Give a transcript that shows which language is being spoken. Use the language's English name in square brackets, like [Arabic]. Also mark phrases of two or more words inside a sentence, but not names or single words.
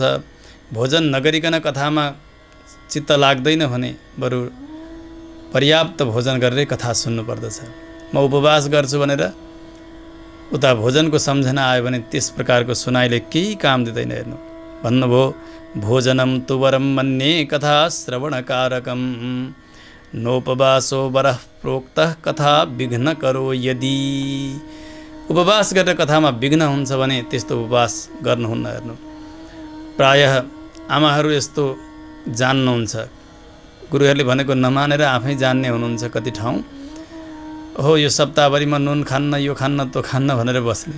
[Nepali] भोजन नगरिकन कथामा चित्त लाग्दैन भने बरु पर्याप्त भोजन गरेर कथा सुन्नुपर्दछ। म उपवास गर्छु भनेर उता भोजनको सम्झना आयो भने त्यस प्रकारको सुनाइले केही काम दिँदैन। हेर्नु, भन्नुभयो [Sanskrit] भोजनम तु वरम मन्ये कथा श्रवणकारकम नोपवासो वरः प्रोक्तः कथा विघ्न करो यदि। [Nepali] उपवास गरेर कथामा विघ्न हुन्छ भने त्यस्तो उपवास गर्नुहुन्न। हेर्नु, प्रायः आमाहरू यस्तो जान्नुहुन्छ, गुरुहरूले भनेको नमानेर आफै जान्ने हुनुहुन्छ कति ठाउँ। हो यो सप्ताहभरिमा नुन खान्न, यो खान्न, त्यो खान्न भनेर बस्ने।